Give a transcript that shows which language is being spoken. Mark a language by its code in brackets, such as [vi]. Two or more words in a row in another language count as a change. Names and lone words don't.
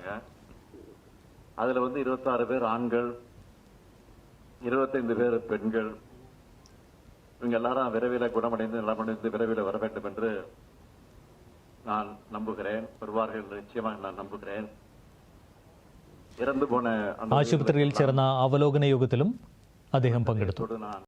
[ta] அதுல 26 பேர் ஆண்கள், 25 பேர் பெண்கள். இவங்க எல்லாரும் விரைவில் குணமடைந்து நலமடைந்து விரைவில் வர வேண்டும் என்று நான் நம்புகிறேன். வருவார்கள் நிச்சயமாக நான் நம்புகிறேன். இறந்து போன [ml] ആശുപത്രിയിൽ ചേർന്ന അവലോകന യോഗത്തിലും അദ്ദേഹം പങ്കെടുത്തു.